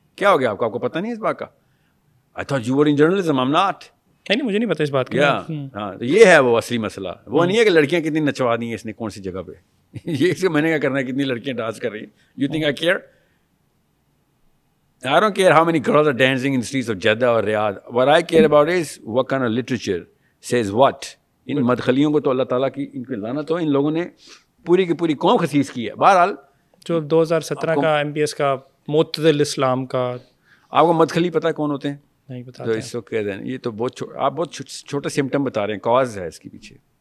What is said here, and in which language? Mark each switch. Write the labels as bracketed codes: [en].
[ur] کیا ہو گیا آپ کو پتہ نہیں ہے اس بات کا؟ [en] I thought you were in journalism, I am not. [ur] نہیں مجھے نہیں پتا اس بات کا. ہاں تو یہ ہے وہ اصلی مسئلہ. وہ نہیں ہے کہ لڑکیاں کتنی نچوا دی ہیں اس نے کون سی جگہ پہ, یہ اس کو میں نے کیا کرنا ہے, کتنی لڑکیاں ڈانس کر رہی ہیں. [en] You think I care? I don't care how many girls are dancing in the streets of Jeddah or Riyadh. What I care about is what kind of literature says what. [ur] ان مدخلیوں کو تو اللہ تعالیٰ کی ان کی لعنت ہو, ان لوگوں نے پوری کی پوری قوم خسیس کی ہے. بہرحال جو 2017 کا MBS کا معتدل اسلام کا, آپ کو مدخلی پتہ ہے کون ہوتے ہیں؟ نہیں پتا. تو اس کو کہہ دیں, یہ تو بہت آپ بہت چھوٹا سمٹم بتا رہے ہیں, کاز ہے اس کے پیچھے,